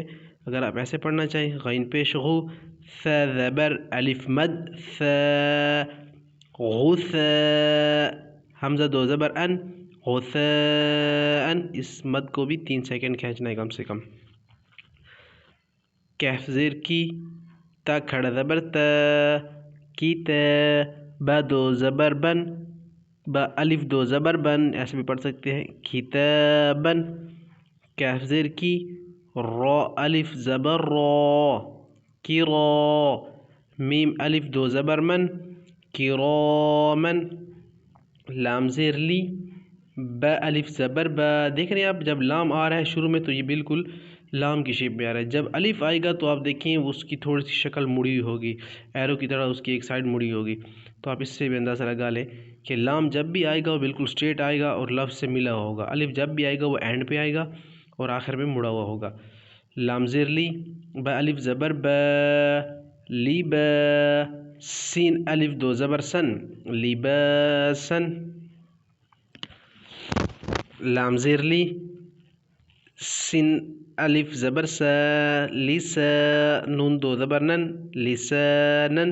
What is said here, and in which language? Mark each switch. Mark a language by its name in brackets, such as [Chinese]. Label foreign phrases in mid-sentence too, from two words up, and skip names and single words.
[Urdu] اگر آپ ایسے پڑھنا چاہیں، غین پیش غو ث زبر الف مد ث غثا، حمزہ دو زبر ان غثاء. اس مد کو بھی 3 سیکنڈ کھینچنا ہے کم سے کم. کیف زیر کی، تا کھڑا زبر تا کی تا، با دو زبر بن، با الف دو زبر بن، ایسے بھی پڑھ سکتے ہیں کتابن. کیف زیر کی، را الف زبر را کی را، میم الف دو زبر من کرامن. لام زیر لی، با الف زبر با. دیکھ رہے ہیں آپ جب لام آ رہا ہے شروع میں تو یہ بالکل لام کی شیپ میں آ رہا ہے. جب الف آئے گا تو آپ دیکھیں اس کی تھوڑی سی شکل مڑی ہوگی، ایرو کی طرح اس کی ایک سائڈ مڑی ہوگی. تو آپ اس سے بھی اندازہ لگا لیں کہ لام جب بھی آئے گا وہ بالکل اسٹریٹ آئے گا اور لفظ سے ملا ہوا ہوگا. الف جب بھی آئے گا وہ اینڈ پہ آئے گا اور آخر میں مڑا ہوا ہوگا. لام زیر لی، با الف زبر با لی با، سین الف دو زبر سن لباسن. لام زیر لی، سین الف زبر سا لسا، نون دو زبر نن لسانن.